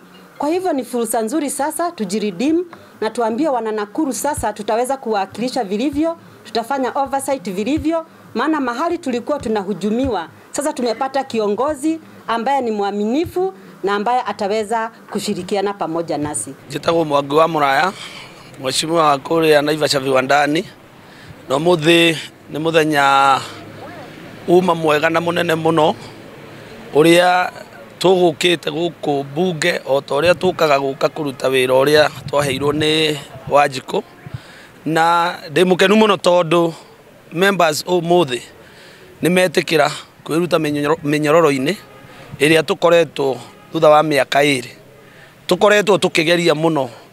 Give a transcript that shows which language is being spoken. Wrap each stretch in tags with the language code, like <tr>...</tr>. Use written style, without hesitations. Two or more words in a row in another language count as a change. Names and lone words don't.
<sw>Kwa hivyo ni fursa nzuri sasa tujiridim na tuambie wana Nakuru sasa tutaweza kuwakilisha vilivyo, tutafanya oversight vilivyo, maana mahali tulikuwa tunahujumiwa sasa tumepata kiongozi ambaye ni mwaminifu na ambaye ataweza kushirikiana pamoja nasi. Jitagwo Mwangi wa Muraya, mheshimiwa wa kule Naivasha viwandani.</sw> <ki>No muthi ni muthenya uma mwega na munene muno uria tugukite guku bunge o to uria tukaga guka kuruta wira uria twaheirwo ni Wanjiku, na ndimukenu muno tondu members o muthi ni metikira kwiruta minyororo-ini iria tukoretwo thutha wa miaka 2 tukoretwo tukigeria muno</ki>